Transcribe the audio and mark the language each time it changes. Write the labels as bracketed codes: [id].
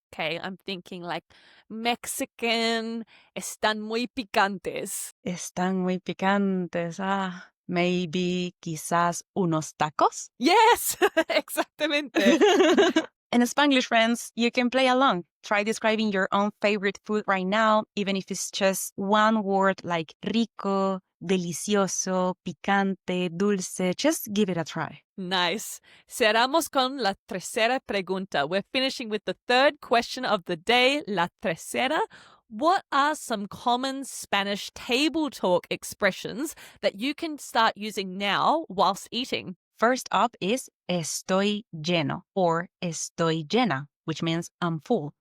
[en] Okay, I'm thinking like Mexican, [es] están muy picantes. Están muy picantes. Maybe quizás unos tacos? [en] Yes, exactamente. And Spanglish friends, you can play along. Try describing your own favorite food right now, even if it's just one word like rico, delicioso, picante, dulce. Just give it a try. Nice. [es] Cerramos con la tercera pregunta. [en] We're finishing with the third question of the day, [es] la tercera. [en] What are some common Spanish table talk expressions that you can start using now whilst eating? First up is [es] estoy lleno [en] or [es] estoy llena, [en] which means I'm full.